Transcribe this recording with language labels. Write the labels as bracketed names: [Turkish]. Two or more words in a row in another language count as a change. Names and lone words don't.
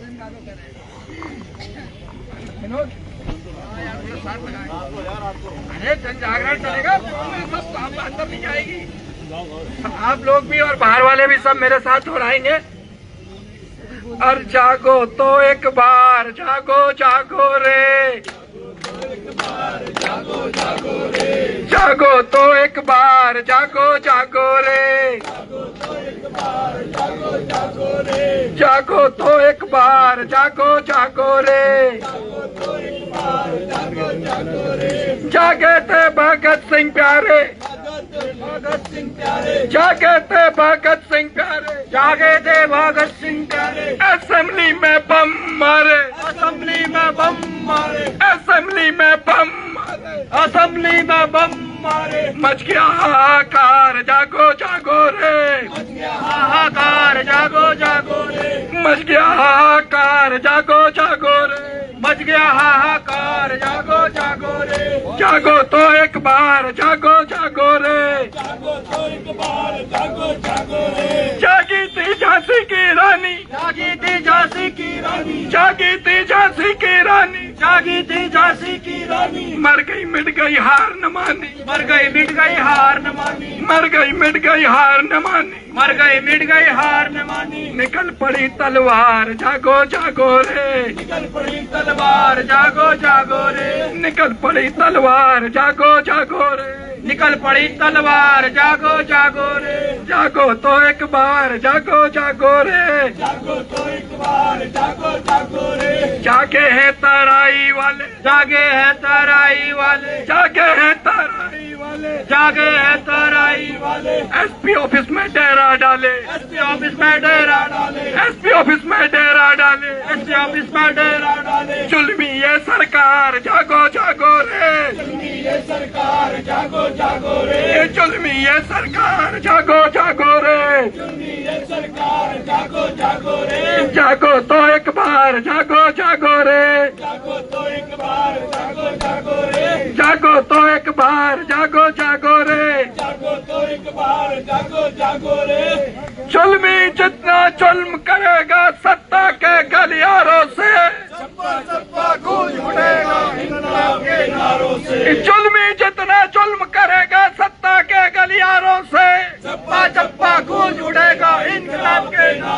[Hindi] अरे जन जागरण चलेगा, सब अंदर नहीं जाएगी। आप लोग भी और बाहर वाले भी सब मेरे साथ दोहराएंगे। और जागो तो एक बार, जागो जागो रे, जागो जागो रे, जागो तो एक बार, जागो जागो रे, जागो तो एक बार, जागो जागो रे, जागे थे भगत सिंह प्यारे, भगत सिंह प्यारे, जागे थे भगत सिंह प्यारे, जागे थे भगत सिंह प्यारे। असेंबली में बम मारे, असेंबली में बम मारे, असेंबली में बम मारे, असेंबली में बम मारे। मच गया हाहाकार, जागो जागो रे, मच गया हाहाकार, जागो जागो रे, मच गया हाहाकार, जागो जागो रे, मच गया हाहाकार, जागो जागो रे, जागो तो एक बार, जागो जागो रे, जागो तो एक बार, जागो जागो रे। जागी थी झांसी की रानी, जागी थी झांसी की रानी, जागी थी झांसी की रानी, जागी थी झांसी की रानी। मर गई मिट गई हार न मानी, मर गई मिट गई हार न मानी, मर गई मिट गई हार न मानी, मर गई मिट गई हार न मानी। निकल पड़ी तलवार, जागो जागो रे, निकल पड़ी तलवार, जागो जागो रे, निकल पड़ी तलवार, जागो जागो रे, निकल पड़ी तलवार, जागो जागो रे, जागो तो एक बार, जागो जागो रे, जागो तो एक बार, जागो जागो रे। जागे हैं तराई वाले, जागे हैं तराई वाले, जागे हैं तराई वाले, जागे हैं तराई वाले। [English] SP office [Hindi] में डेरा डाले, [English] SP office [Hindi] में डेरा डाले, [English] SP office [Hindi] में डेरा डाले, [English] SP office [Hindi] में डेरा डाले। जुल्मी ये सरकार, जागो जागो रे, जुल्मी ये सरकार, जागो जागो रे, जुल्मी ये सरकार, जागो जागो रे, जुल्मी ये सरकार, जागो जागो रे। जागो तो एक बार, जागो जागो रे, जागो तो एक बार, जागो जागो रे, जागो तो एक बार, जागो जागो रे, जागो तो एक बार, जागो जागो रे। जुल्मी जितना जुल्म करेगा सत्ता के गलियारों से, चप्पा चप्पा गूंज उठेगा इंकलाब के नारों से। जुल्मी जितना जुल्म करेगा सत्ता के गलियारों से, चप्पा चप्पा गूंज उठेगा इंकलाब के नारों से।